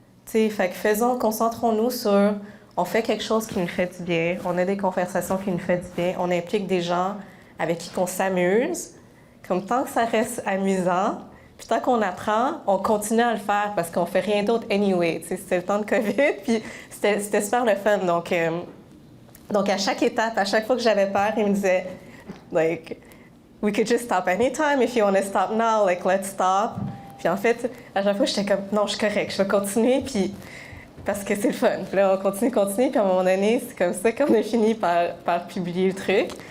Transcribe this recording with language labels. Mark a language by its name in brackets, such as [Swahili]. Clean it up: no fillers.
[French] Fait que concentrons-nous sur, on fait quelque chose qui nous fait du bien, on a des conversations qui nous font du bien, on implique des gens avec qui on s'amuse, comme tant que ça reste amusant, puis tant qu'on apprend, on continue à le faire parce qu'on fait rien d'autre anyway. C'était le temps de COVID, puis c'était super le fun. Donc à chaque étape, à chaque fois que j'avais peur, il me disait, [English] like, we could just stop anytime. If you want to stop now, like, let's stop. [French] Puis en fait, à chaque fois, j'étais comme, non, je suis correcte, je vais continuer, puis parce que c'est le fun. Puis là, on continue, puis à un moment donné, c'est comme ça qu'on a fini par publier le truc.